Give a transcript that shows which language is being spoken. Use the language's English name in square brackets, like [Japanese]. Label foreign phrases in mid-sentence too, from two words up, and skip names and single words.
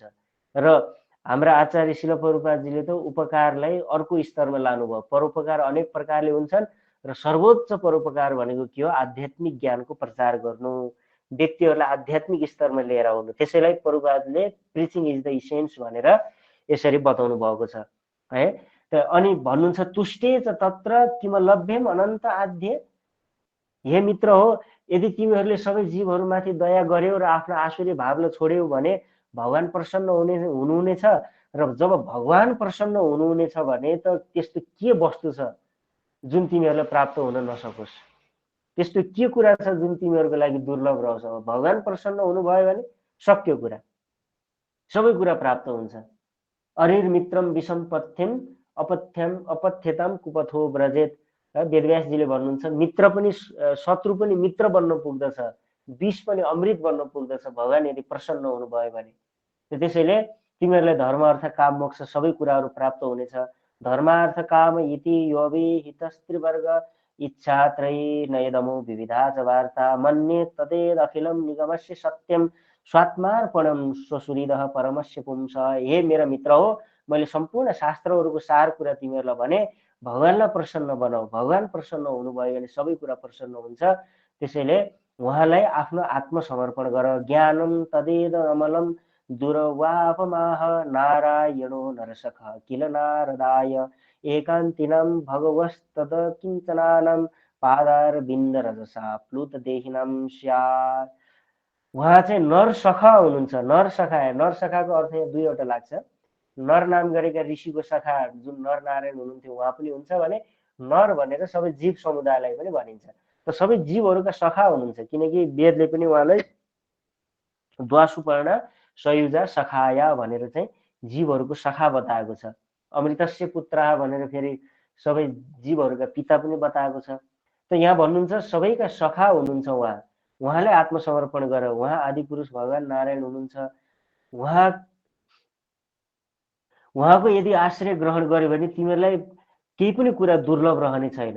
[Nepali] र हाम्रा आचार्य शिल प्रभुपादजीले त उपकारलाई अर्को स्तरमा लानुभयो। परोपकार अनेक प्रकारले हुन्छन् र सर्वोच्च परोपकार भनेको के हो? आध्यात्मिक ज्ञानको प्रचार गर्नु, व्यक्तिहरूलाई आध्यात्मिक स्तरमा लिएर आउनु। त्यसैलाई प्रभुपादले [English] preaching is the essence [Nepali] भनेर यसरी बताउनु भएको छ है। अनि भन्नुहुन्छ [Sanskrit] तुष्टे च तत्र किम लभ्यम अनन्त आध्य। [Nepali] हे मित्र हो, यदि तिमीहरूले सबै जीवहरूमाथि दया गर्यौ र आफ्नो आसुरी भावलाई छोड्यौ भने भगवान प्रसन्न हुनुहुनेछ। र जब भगवान प्रसन्न हुनुहुनेछ भने त त्यस्तो के वस्तु छ जुन तिमीहरूलाई प्राप्त हुन नसकोस्? त्यस्तो के कुरा छ जुन तिमीहरूको लागि दुर्लभ रहन्छ? भगवान प्रसन्न हुनुभयो भने सक्यो कुरा, सबै कुरा प्राप्त हुन्छ। [Sanskrit] अरिर मित्रम विषमपथ्यम अपथ्यम अपथ्यताम कुपथो व्रजेत। [Nepali] वेदव्यासजीले भन्नुहुन्छ मित्र पनि शत्रु पनि मित्र बन्न पुग्दछ, विष पनि अमृत बन्न पुग्दछ भगवान यदि प्रसन्न हुनुभयो भने। त्यसैले तिमीहरूलाई धर्म अर्थ काम मोक्ष सबै कुराहरू प्राप्त हुनेछ। [Sanskrit] धर्मार्थ काम इति योऽभिहितस्त्रिवर्ग इच्छा त्रयी नयदमो विविधा च वार्ता मन्ये तदेद अखिलम निगमस्य सत्यम स्वात्मार्पणम स्वसुहृदः परमस्य पुंस। [Nepali] हे मेरा मित्र हो, मैले सम्पूर्ण शास्त्रहरूको सार कुरा तिमीहरूलाई भने, भगवानलाई प्रसन्न बनाऊ। भगवान प्रसन्न हुनुभयो भने सबै कुरा प्रसन्न हुन्छ। त्यसैले उहाँलाई आफ्नो आत्मसमर्पण गर। [Sanskrit] ज्ञानम तदेद अमलम दुर्वापमाह नारायणो नरसख किल नारदाय एकान्तिनां भगवस्तद किञ्चनानां पादारविन्द रजसा प्लुत देहिनां स्यात्। [Nepali] उहाँ चाहिँ नरसखा हुनुहुन्छ। नरसखाको अर्थ यहाँ दुईवटा लाग्छ। नर नाम गरेका ऋषिको सखा जुन नरनारायण हुनुहुन्थ्यो उहाँ पनि हुन्छ भने नर भनेर सबै जीव समुदायलाई पनि भनिन्छ। त सबै जीवहरूका सखा हुनुहुन्छ, किनकि वेदले पनि उहाँलाई [Sanskrit] द्वासुपर्णा सयुजा सखाया [Nepali] भनेर चाहिँ जीवहरूको सखा बताएको छ। [Sanskrit] अमृतस्य पुत्रः [Nepali] भनेर फेरि सबै जीवहरूका पिता पनि बताएको छ। त यहाँ भन्नुहुन्छ सबैका सखा हुनुहुन्छ उहाँ। उहाँलाई आत्मसमर्पण गर। उहाँ आदिपुरुष भगवान नारायण हुनुहुन्छ। उहाँको यदि आश्रय ग्रहण गर्यो भने तिमीहरूलाई केही पनि कुरा दुर्लभ रहने छैन।